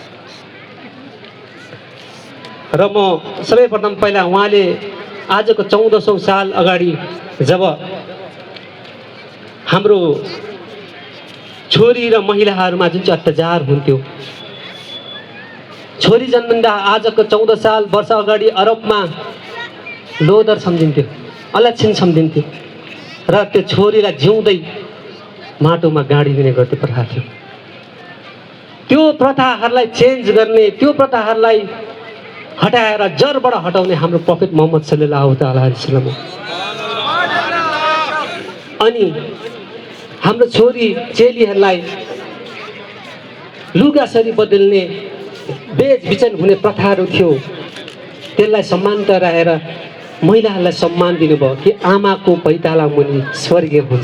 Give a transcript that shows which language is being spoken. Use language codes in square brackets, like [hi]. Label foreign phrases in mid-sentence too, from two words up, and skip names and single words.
[ne] र म सर्वप्रथम पहिला उहाँले आजको 1400 साल अगाडि जब हाम्रो छोरी र महिलाहरूमा जुन चाहिँ अत्याचार हुन्थ्यो, छोरी जन्मदा आजको 14 वर्ष अगाडि अरबमा लोदर सम्झिन्थ्यो, अलक्षण सम्झिन्थ्यो र त्यो छोरीलाई जिउँदै माटोमा गाडिदिने गर्थ्यो प्रथा थियो। त्यो प्रथाहरूलाई चेन्ज गर्ने, त्यो प्रथाहरूलाई हटाएर जरबाट हटाउने हाम्रो प्रफेट मोहम्मद [ar] صلى الله عليه وسلم [ne] हो। अनि हाम्रो छोरी चेलीहरूलाई लुगासरी बदल्ने, बेचबिचन हुने प्रथाहरू थियो, त्यसलाई सम्मानता रहेर महिलाहरूलाई सम्मान दिनुभयो कि आमाको पैताला मुनि स्वर्गीय हुन्छ।